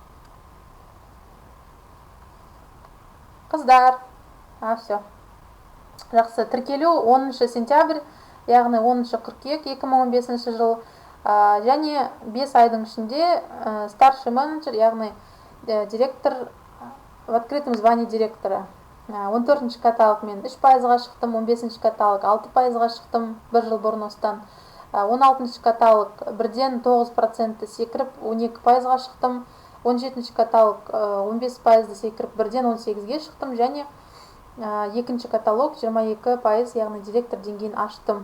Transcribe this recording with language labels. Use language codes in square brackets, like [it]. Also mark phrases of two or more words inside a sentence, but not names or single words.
[kk] Қыздар. Все. Жақсы, тіркелу 10 сентябрь, яғни 10 қыркүйек 2015 жыл, және 5 айдың ішінде [ru] старший менеджер, [kk] яғни директор, [ru] в открытом звании директора. [kk] 14 каталог мен 3%-ға шықтым, 15 каталог 6%-ға шықтым, 1 жыл бұрын остан. 16 каталог бірден 9% секіріп 12%-ға шықтым, 17 каталог 15% секіріп бірден 18-ге шықтым, және екінші каталог 22%, яғни директор деңгейін аштым.